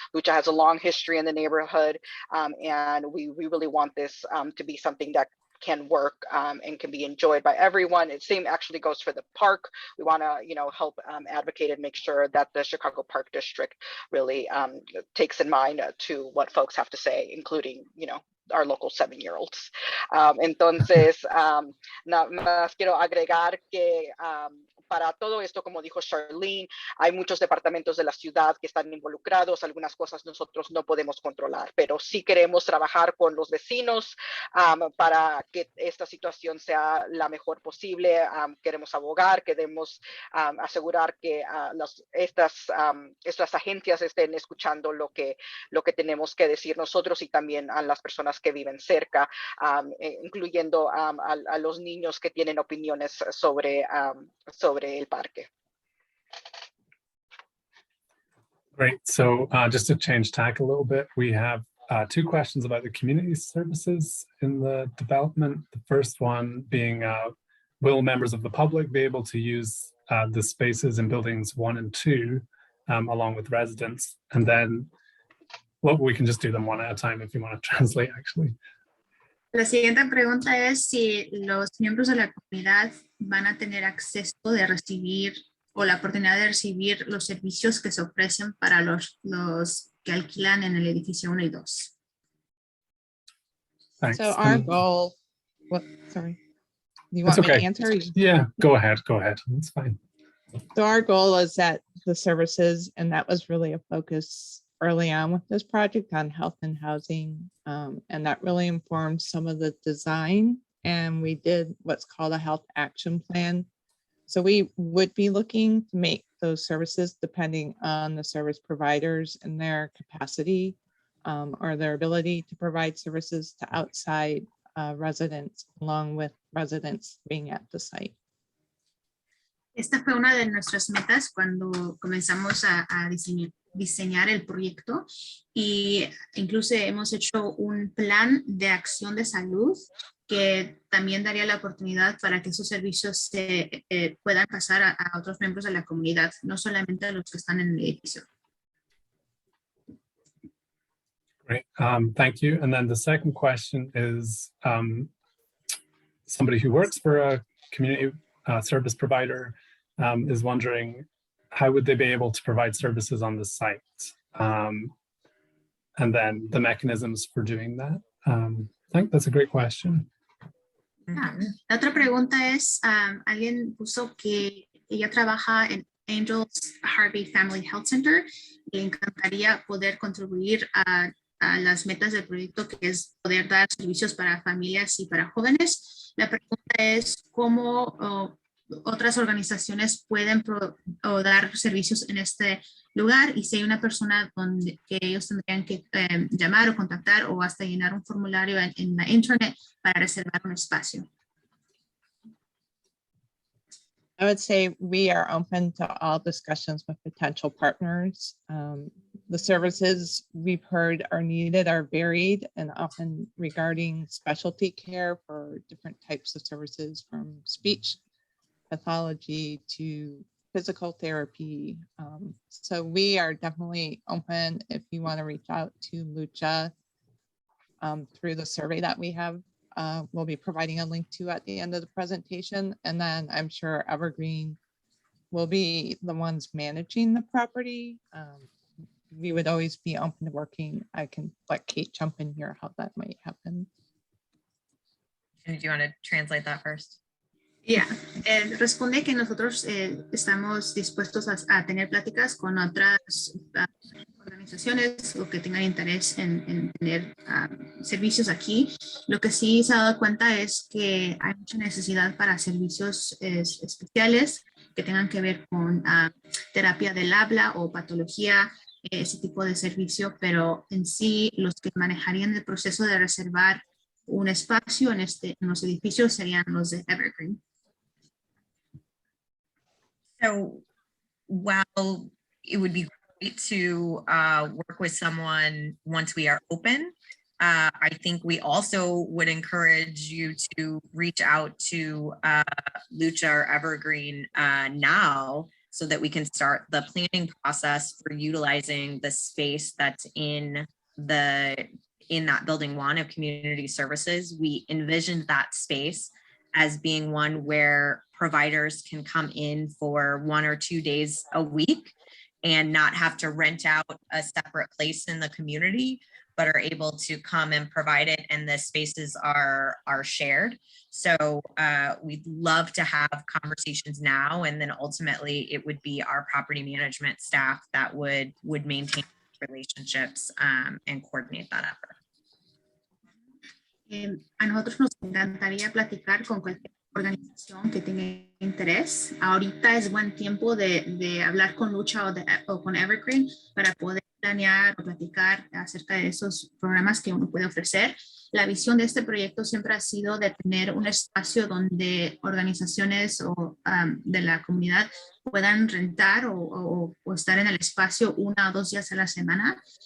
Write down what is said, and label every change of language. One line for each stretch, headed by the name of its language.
English: LUCHA has a long history in the neighborhood, and we really want this to be something that can work and can be enjoyed by everyone. The same actually goes for the park. We want to help advocate and make sure that the Chicago Park District really takes in mind to what folks have to say, including our local 7-year-olds.
Spanish: Entonces, nada más quiero agregar que para todo esto, como dijo Charlene, hay muchos departamentos de la ciudad que están involucrados. Algunas cosas nosotros no podemos controlar, pero sí queremos trabajar con los vecinos para que esta situación sea la mejor posible. Queremos abogar, queremos asegurar que estas agencias estén escuchando lo que tenemos que decir nosotros y también a las personas que viven cerca, incluyendo a los niños que tienen opiniones sobre el parque.
English: Great. So just to change tack a little bit, we have 2 questions about the community services in the development. The first one being, will members of the public be able to use the spaces in buildings 1 and 2 along with residents? And then, well, we can just do them one at a time if you want to translate, actually.
Spanish: La siguiente pregunta es si los miembros de la comunidad van a tener acceso de recibir o la oportunidad de recibir los servicios que se ofrecen para los que alquilan en el edificio 1 y 2.
English: Thanks. So our goal, sorry, you That's want me okay. to answer? Yeah, go ahead. That's fine. So our goal is that the services, and that was really a focus early on with this project on health and housing. And that really informed some of the design. And we did what's called a health action plan. So we would be looking to make those services depending on the service providers and their capacity or their ability to provide services to outside residents, along with residents being at the site.
Spanish: Esta fue una de nuestras metas cuando comenzamos a diseñar el proyecto, y incluso hemos hecho un plan de acción de salud que también daría la oportunidad para que esos servicios se puedan pasar a otros miembros de la comunidad, no solamente a los que están en el edificio.
English: Great. Thank you. And then the second question is somebody who works for a community service provider is wondering how would they be able to provide services on the site, and then the mechanisms for doing that. I think that's a great question.
Spanish: La otra pregunta es, alguien puso que ella trabaja en Angels Harvey Family Health Center y le encantaría poder contribuir a las metas del proyecto, que es poder dar servicios para familias y para jóvenes. La pregunta es cómo otras organizaciones pueden dar servicios en este lugar, y si hay una persona que ellos tendrían que llamar o contactar o hasta llenar un formulario en la internet para reservar un espacio.
English: I would say we are open to all discussions with potential partners. The services we've heard are needed are varied and often regarding specialty care for different types of services, from speech pathology to physical therapy. So we are definitely open if you want to reach out to LUCHA through the survey that we have. We'll be providing a link to at the end of the presentation. And then I'm sure Evergreen will be the ones managing the property. We would always be open to working. I can let Kate jump in here how that might happen. And do you want to translate that first?
Spanish: Ya, responde que nosotros estamos dispuestos a tener pláticas con otras organizaciones o que tengan interés en tener servicios aquí. Lo que sí se ha dado cuenta es que hay mucha necesidad para servicios especiales que tengan que ver con terapia del habla o patología, ese tipo de servicio, pero en sí los que manejarían el proceso de reservar un espacio en los edificios serían los de Evergreen.
English: So while it would be great to work with someone once we are open, I think we also would encourage you to reach out to LUCHA or Evergreen now so that we can start the planning process for utilizing the space that's in that building one of community services. We envisioned that space as being one where providers can come in for 1 or 2 days a week and not have to rent out a separate place in the community, but are able to come and provide it, and the spaces are shared. So we'd love to have conversations now, and then ultimately it would be our property management staff that would maintain relationships and coordinate that effort.
Spanish: A nosotros nos encantaría platicar con cualquier organización que tenga interés. Ahorita es buen tiempo de hablar con LUCHA o con Evergreen para poder planear o platicar acerca de esos programas que uno puede ofrecer. La visión de este proyecto siempre ha sido de tener un espacio donde organizaciones de la comunidad puedan rentar o estar en el espacio 1 o 2 días a la semana.